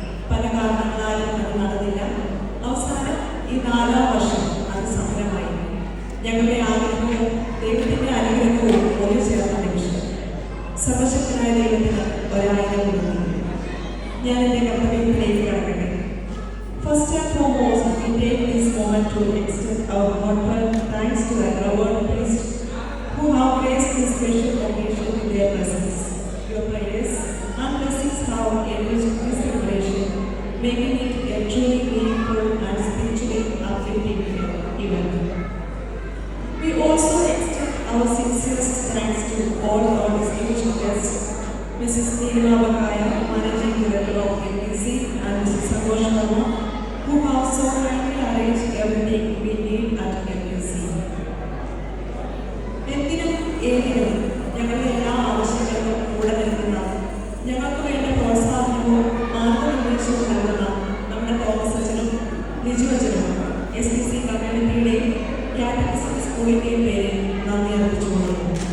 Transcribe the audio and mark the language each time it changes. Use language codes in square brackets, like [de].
[ml] പല കാരണങ്ങളാലും അത് നടന്നില്ല. അവസാനം ഈ 4ാം വർഷം അത് സഫലമായി. ഞങ്ങളുടെ ആഗ്രഹവും ദൈവത്തിൻ്റെ അനുഗ്രഹവും ഒരു ചേർന്ന നിമിഷം. സർവശക്തനായ ദൈവത്തിന് 1000 നന്ദി. ഞാൻ എൻ്റെ കർത്തവ്യത്തിലേക്ക് കടക്കട്ടെ. [en] First and foremost, we take this moment to extend our heartfelt thanks to the reverend priest who have graced this special occasion with their presence. Your prayers and blessings have enriched this celebration, making it a truly meaningful and spiritually uplifting event. We also extend our sincerest thanks to all our distinguished guests, Mrs. Neela Bakaya, Managing Director of MPC, and Mrs. Santosh Sharma, who have so kindly arranged everything we need at MPC. [ml] എന്തിനും ഏതിനും ഞങ്ങളുടെ എല്ലാ ആവശ്യങ്ങൾക്കും കൂടെ നിൽക്കുന്ന, ഞങ്ങൾക്ക് വേണ്ട പ്രോത്സാഹനവും മാർഗനിർദ്ദേശവും നൽകുന്ന നമ്മുടെ തോമസ് അച്ഛനും ലിജു അച്ഛനും SPC കമ്മ്യൂണിറ്റിയുടെയും കാറ്റഗിസം സ്കൂളിൻ്റെയും പേരിൽ നന്ദി അർപ്പിച്ചുകൊള്ളുന്നു.